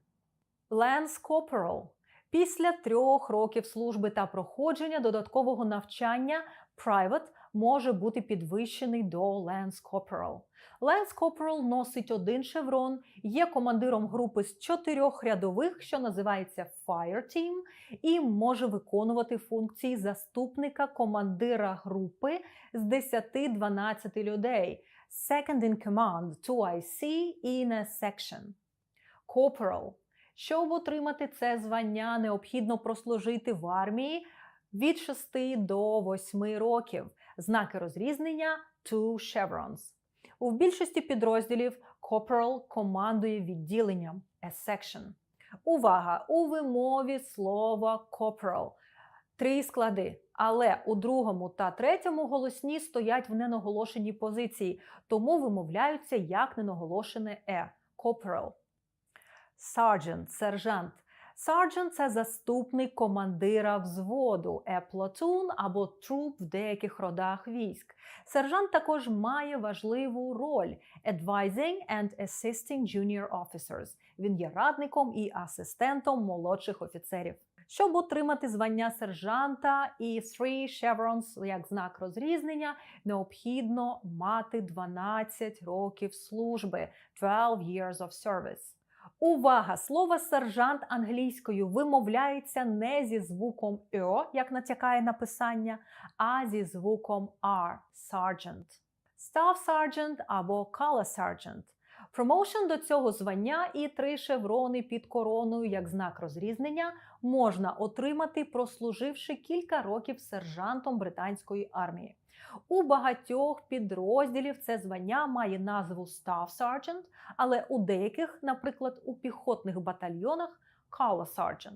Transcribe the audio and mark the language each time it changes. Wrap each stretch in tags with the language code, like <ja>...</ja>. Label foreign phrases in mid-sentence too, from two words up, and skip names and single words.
<en>Lance Corporal –</en> <uk>після 3 років служби та проходження додаткового навчання Private може бути підвищений до</uk> <en>Lance Corporal. Lance Corporal</en> <uk>носить 1 шеврон, є командиром групи з 4 рядових, що називається</uk> <en>Fire Team,</en> <uk>і може виконувати функції заступника командира групи з 10-12 людей.</uk> <en>Second in command, 2IC in a section. Corporal.</en> <uk>Щоб отримати це звання, необхідно прослужити в армії від 6 до 8 років. Знаки розрізнення – 2 chevrons. У більшості підрозділів Corporal командує відділенням –</uk> <en>a section.</en> <uk>Увага! У вимові слова Corporal 3 склади, але у другому та третьому голосні стоять в ненаголошеній позиції, тому вимовляються як ненаголошене «е» –</uk> <en>Corporal. Sergeant –</en> <uk>сержант. Sergeant – це заступник командира взводу,</uk> <en>a platoon</en> <uk>або troop в деяких родах військ. Сержант також має важливу роль –</uk> <en>advising and assisting junior officers.</en> <uk>Він є радником і асистентом молодших офіцерів. Щоб отримати звання сержанта і 3 chevrons як знак розрізнення, необхідно мати 12 років служби –</uk> <en>12 years of service.</en> <uk>Увага! Слово сержант англійською вимовляється не зі звуком «ё», як натякає написання, а зі звуком «r» – sergeant.</uk> <en>Staff sergeant або color sergeant.</en> <uk>Промоушен до цього звання і 3 шеврони під короною як знак розрізнення можна отримати, прослуживши кілька років сержантом британської армії. У багатьох підрозділів це звання має назву</uk> <en>Staff Sergeant,</en> <uk>але у деяких, наприклад, у піхотних батальйонах –</uk> <en>Color Sergeant.</en>